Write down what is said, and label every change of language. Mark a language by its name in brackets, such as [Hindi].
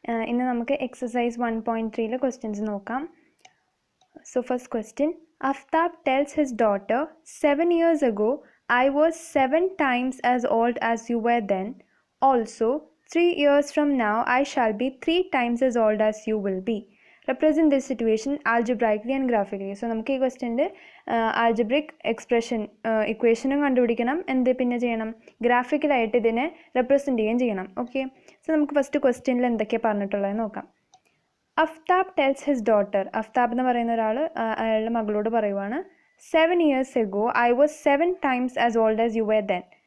[Malayalam] ഇന്ന് നമുക്ക് exercise 1.3 questions നോക്കാം. [English] So first question, Aftab tells his daughter, 7 years ago, I was 7 times as old as you were then. Also, 3 years from now, I shall be 3 times as old as you will be. Represent this situation algebraically and graphically. [Malayalam] So നമുക്ക് ഈ ക്വസ്റ്റ്യൻ്റെ algebraic expression ഇക്വേഷനും കണ്ടുപിടിക്കണം, എന്ത് പിന്നെ ചെയ്യണം, ഗ്രാഫിക്കലായിട്ട് ഇതിനെ represent ചെയ്യുകയും ചെയ്യണം. ഓക്കെ, സോ നമുക്ക് ഫസ്റ്റ് ക്വസ്റ്റ്യനിൽ എന്തൊക്കെയാണ് പറഞ്ഞിട്ടുള്ളത് നോക്കാം. [English] Aftab tells his daughter, [Malayalam] Aftab എന്ന് പറയുന്ന ഒരാൾ അയാളുടെ മകളോട് പറയുവാണ്, [English] 7 years ago I was 7 times as old as you were then.